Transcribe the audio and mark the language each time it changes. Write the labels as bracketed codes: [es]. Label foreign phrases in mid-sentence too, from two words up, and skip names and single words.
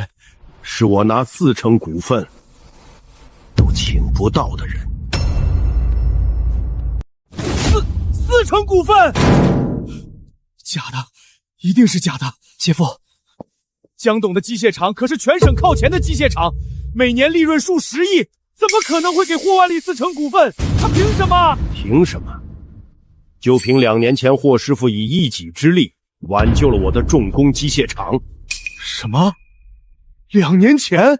[zh] 是我拿40%股份都請不到的人。 40%股份？假的，一定是假的。姐夫，江董的機械廠可是全省靠前的機械廠，每年利潤數10億，怎麼可能會給霍萬里40%股份？他憑什麼？憑什麼？就憑2年前霍師傅以一己之力挽救了我的重工機械廠。什麼？2年前？